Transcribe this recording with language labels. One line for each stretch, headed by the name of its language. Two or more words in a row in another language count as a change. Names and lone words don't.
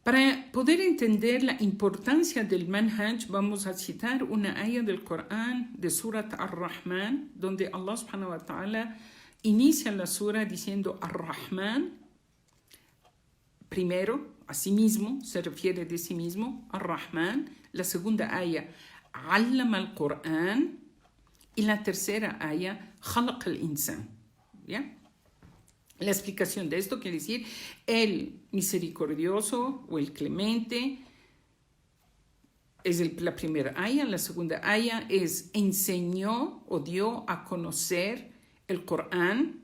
Spanish: Para poder entender la importancia del manhaj, vamos a citar una ayah del Corán de Surat Ar-Rahman, donde Allah
Arabic: سبحانه وتعالى
Spanish: inicia la sura diciendo Ar-Rahman, primero, a sí mismo, se refiere de sí mismo, Ar-Rahman. La segunda ayah,
Arabic: علم القرآن.
Spanish: Y la tercera ayah,
Arabic: خلق الإنسان.
Spanish: ¿Ya? La explicación de esto quiere decir el misericordioso o el clemente es la primera ayah. La segunda ayah es enseñó o dio a conocer el Corán.